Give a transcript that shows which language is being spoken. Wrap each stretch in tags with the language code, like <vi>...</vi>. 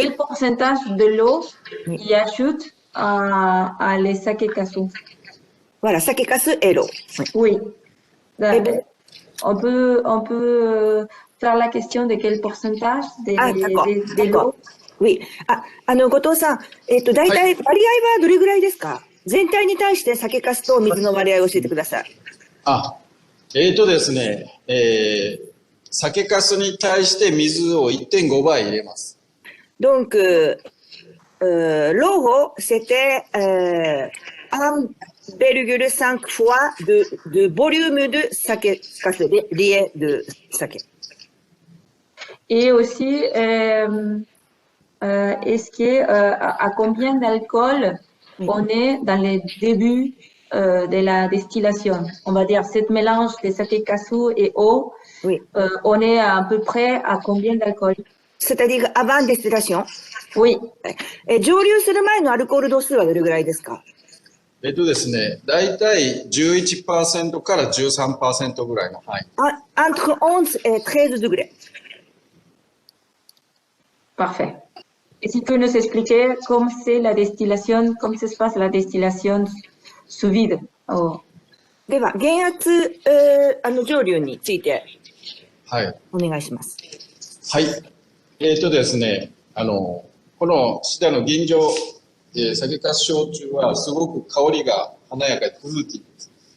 <fr>Quel pourcentage de l'eau y ajoute à les sakekasu? Voilà, sakekasu et l'eau. Oui. On peut faire la question de quel pourcentage de l'eau? Oui.</fr> <ja>後藤さん、大体割合はどれぐらいですか？全体に対して酒粕と水の割合を教えてください。ですね、酒粕に対して水を 1.5 倍入れます。</ja> <fr>Donc, l'eau, c'était 1,5 fois de volume de sake kasu, lié de sake. Et aussi, est-ce que à combien d'alcool on est dans les débuts de la distillation? On va dire cette mélange de sake kasu et eau. Oui. On est à peu près à combien d'alcool? C'est-à-dire avant distillation? Oui.</fr> <ja>蒸留する前のアルコール度数はどれぐらいですか？ですね、だいたい 11% から 13% ぐらいの範囲。</ja> <fr>Entre 11 et 13 degrés. Parfait. Et si tu peux nous expliquer comment c'est la distillation, comment se passe la distillation sous vide?</fr> <ja>では、減圧蒸留についてお願いします。はい。ですね、この下の吟醸、酒粕焼酎はすごく香りが華やかでフルーティーです。</ja>